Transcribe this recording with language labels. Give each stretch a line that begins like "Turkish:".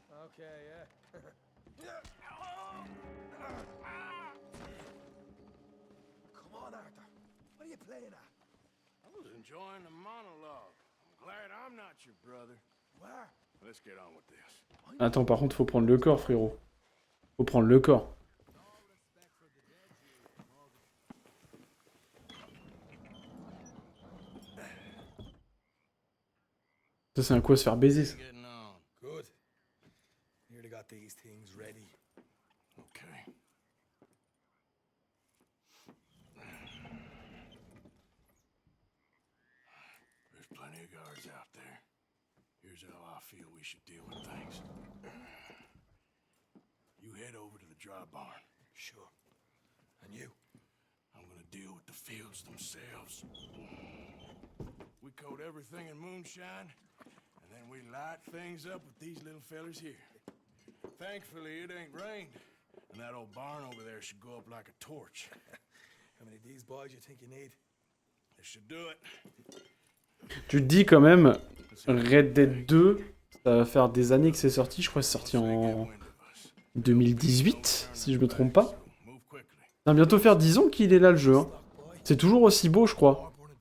English: Okay, yeah. Come on, Arthur. What are you playing at? I was enjoying the monologue. I'm glad I'm not your brother. Where? Let's get on with this.
French: Attends, par contre, faut prendre le corps, frérot. Faut prendre le corps. Ça, c'est un quoi se faire baiser, ça.
English: Good. Nearly got these things ready. Okay. There's plenty of guards out there. Here's how I feel we should deal with things. You You head over to the dry barn. Sure. And you? I'm gonna deal with the fields themselves. We coat everything in moonshine, and then we light things up with these little fellers here. Thankfully, it ain't rained, and that old barn over there should go up like a torch. How many of these boys you think you need? This should do it.
French: Tu te dis quand même, Red Dead 2, ça va faire des années que c'est sorti. Je crois que c'est sorti en 2018, si je me trompe pas. Ça va bientôt faire 10 ans qu'il est là le jeu. Hein. C'est toujours aussi beau, je crois.